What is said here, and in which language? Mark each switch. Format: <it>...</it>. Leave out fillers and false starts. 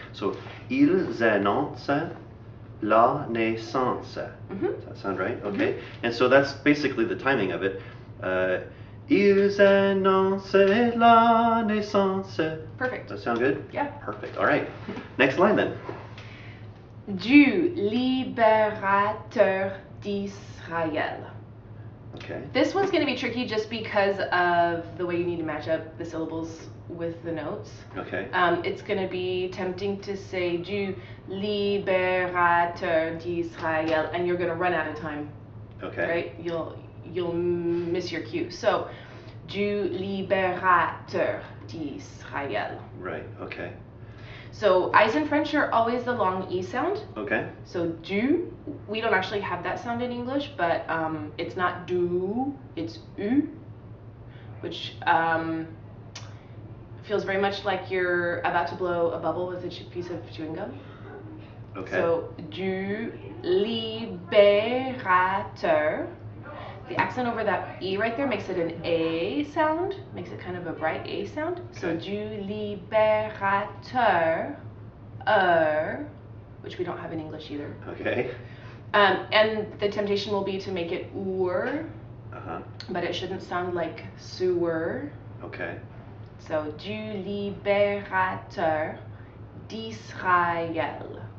<en>So</en> <fr>ils annoncent la naissance.</fr> <en>Does that sound right? Okay. And so that's basically the timing of it.</en> <fr>Ils annoncent la naissance.</fr> <en>Perfect. Does that sound good? Yeah. Perfect. All right. Next line then.</en> <fr>Du libérateur d'Israël.</fr> <en>Okay. This one's going to be tricky just because of the way you need to match up the syllables with the notes. Okay. It's going to be tempting to say</en> <fr>du libérateur d'Israël,</fr> <en>and you're going to run out of time. Okay. Right? You'll miss your cue. So,</en> <fr>du libérateur d'Israël.</fr> <en>Right. Okay. So I's in French are always the long E sound. Okay. So du, we don't actually have that sound in English, but it's not du, it's u, which feels very much like you're about to blow a bubble with a piece of chewing gum. Okay. So</en> <fr>du libérateur.</fr> <en>The accent over that E right there makes it an A sound, makes it kind of a bright A sound. So</en> <fr>du libérateur,</fr> <en>which we don't have in English either. Okay. And the temptation will be to make it oor, but it shouldn't sound like sewer. Okay. So</en> <fr>du libérateur d'Israël.</fr>